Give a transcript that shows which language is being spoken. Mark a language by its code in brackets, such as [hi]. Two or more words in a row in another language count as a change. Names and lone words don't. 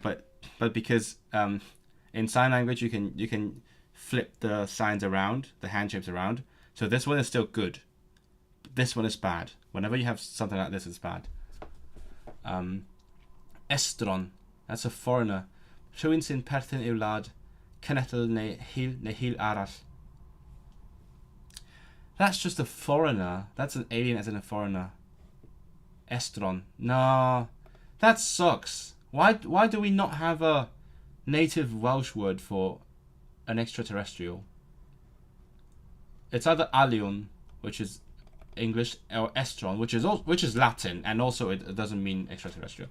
[en] But because in sign language you can flip the signs around, the hand shapes around. So this one is still good. This one is bad. Whenever you have something like this, it's bad. Estron, that's a foreigner. [cy] Rhywun sy'n perthyn i'w wlad, cenedl neu hil arall. [en] That's just a foreigner. That's an alien as in a foreigner. Estron. No, that sucks. Why do we not have a native Welsh word for an extraterrestrial? It's either alien, which is English, or estron, which is Latin, and also it doesn't mean extraterrestrial.